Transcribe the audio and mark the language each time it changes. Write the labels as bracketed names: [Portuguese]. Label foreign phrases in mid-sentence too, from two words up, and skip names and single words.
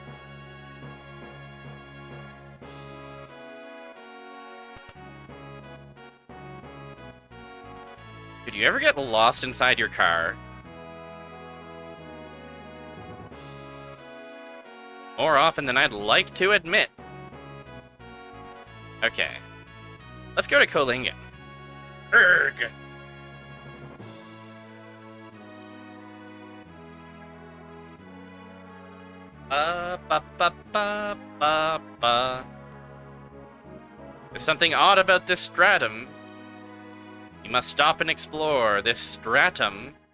[English] Did you ever get lost inside your car? More often than I'd like to admit. Okay. Let's go to Kolingen. Erg! Ba ba ba ba ba ba. There's something odd about this stratum. You must stop and explore this stratum.